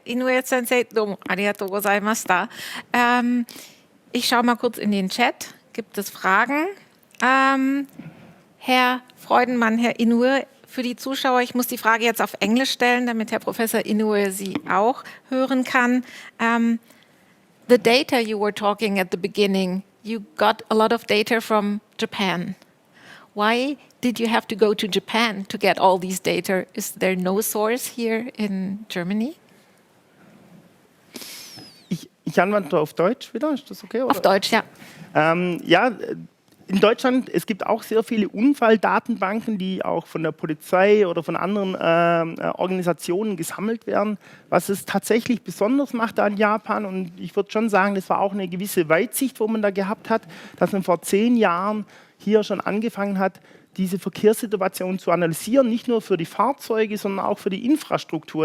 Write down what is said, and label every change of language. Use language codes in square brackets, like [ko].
[ja] Inoue-sensei, domo arigatou gozaimashita. [de] Ich schaue mal kurz in den Chat. Gibt es Fragen? Herr Freudenmann, Herr Inoue, für die Zuschauer, ich muss die Frage jetzt auf Englisch stellen, damit Herr Professor Inoue sie auch hören kann. [en] The data you were talking at the beginning, you got a lot of data from Japan. Why did you have to go to Japan to get all these data? Is there no source here in Germany? [de] Ich antworte auf Deutsch wieder, ist das okay? Oder? Auf Deutsch, ja. In Deutschland, es gibt auch sehr viele Unfalldatenbanken, die auch von der Polizei oder von anderen Organisationen gesammelt werden. Was es tatsächlich besonders macht an Japan, und ich würde schon sagen, das war auch eine gewisse Weitsicht, wo man da gehabt hat, dass man vor 10 Jahren hier schon angefangen hat, diese Verkehrssituation zu analysieren, nicht nur für die Fahrzeuge, sondern auch für die Infrastruktur.